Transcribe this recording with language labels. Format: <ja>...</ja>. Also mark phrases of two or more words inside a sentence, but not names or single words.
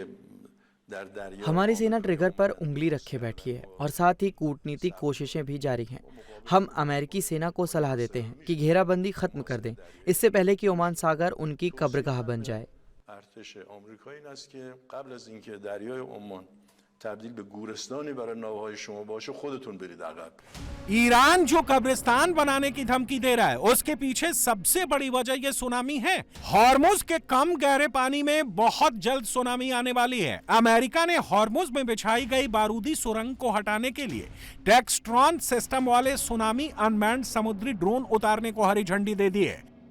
<hi>हमारी सेना ट्रिगर पर उंगली रखे बैठी है और साथ ही कूटनीतिक कोशिशें भी जारी हैं। हम अमेरिकी सेना को सलाह देते हैं कि घेराबंदी खत्म कर दें, इससे पहले कि ओमान सागर उनकी कब्रगाह बन जाए।</hi> <fa>तब्दील به گورستانی برای نوهای شما باشه خودتون برید عقب।</fa> <hi>ईरान जो कब्रिस्तान बनाने की धमकी दे रहा है उसके पीछे सबसे बड़ी वजह ये सुनामी है। हॉर्मुज के कम गहरे पानी में बहुत जल्द सुनामी आने वाली है। अमेरिका ने हॉर्मुज में बिछाई गई बारूदी सुरंग को हटाने के लिए टेक्सट्रॉन सिस्टम वाले सुनामी अनमैन्ड समुद्री ड्रोन उतारने को हरी झंडी दे दी है।</hi>